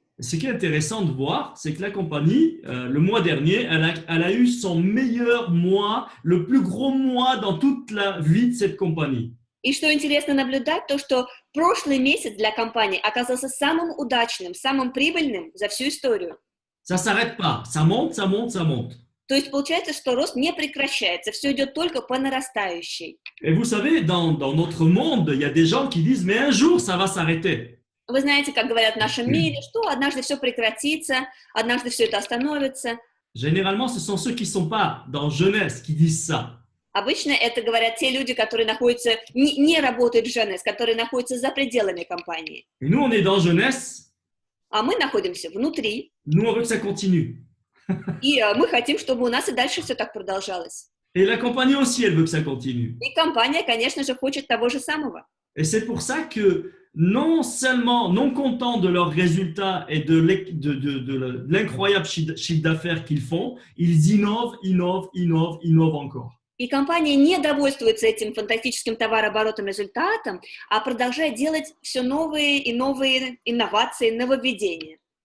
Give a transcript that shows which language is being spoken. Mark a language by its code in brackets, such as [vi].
[fr] Ce qui est intéressant de voir, c'est que la compagnie, le mois dernier, elle a eu son meilleur mois, le plus gros mois dans toute la vie de cette compagnie. [ru] И что интересно наблюдать, то что прошлый месяц для компании оказался самым удачным, самым прибыльным за всю историю. [fr] Ça ne s'arrête pas, ça monte, ça monte, ça monte. [ru] То есть получается, что рост не прекращается, все идет только по нарастающей. [fr] Et vous savez, dans notre monde, il y a des gens qui disent, mais un jour, ça va s'arrêter. [ru] Вы знаете, как говорят в нашем мире, что однажды все прекратится, однажды все это остановится. [fr] Généralement, ce sont ceux qui ne sont pas dans jeunesse qui disent ça. [ru] Обычно это говорят те люди, которые находятся, не работают в Jeunesse, которые находятся за пределами компании. [fr] Et nous, on est dans jeunesse, [ru] А мы находимся внутри, [fr] nous, on veut que ça continue. [ru] и мы хотим, чтобы у нас и дальше все так продолжалось. [fr] Et la compagnie aussi, elle veut que ça continue. [ru] И компания, конечно же, хочет того же самого. [fr] Et c'est pour ça que non seulement, non contents de leurs résultats et de l'incroyable chiffre d'affaires qu'ils font, ils innovent, innovent, innovent, innovent encore. [ru] И компания не довольствуется этим фантастическим товарооборотом результатом, а продолжает делать все новые и новые инновации, нововведения.